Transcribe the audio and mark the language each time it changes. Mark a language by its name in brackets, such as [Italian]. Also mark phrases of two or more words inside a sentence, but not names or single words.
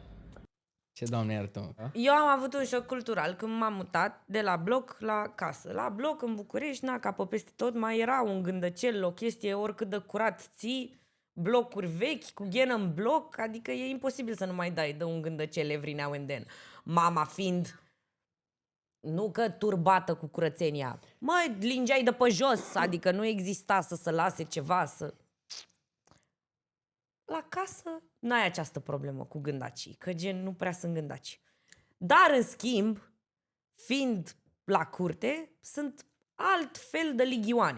[Romanian] Ce Doamne iartă-mă. Eu am avut un șoc cultural când m-am mutat de la bloc la casă. La bloc, în București, ca pe peste tot, mai era un gândăcel, o chestie oricât de curat ții, blocuri vechi, cu ghenă în bloc, adică e imposibil să nu mai dai de un gândăcel [English] every now and then. [Romanian] Mama fiind, nu că turbată cu curățenia, mă, lingeai de pe jos, adică nu exista să se lase ceva, să... la casă n-ai această problemă cu gândacii, că gen nu prea sunt gândaci. Dar, în schimb, fiind la curte, sunt alt fel de ligioane.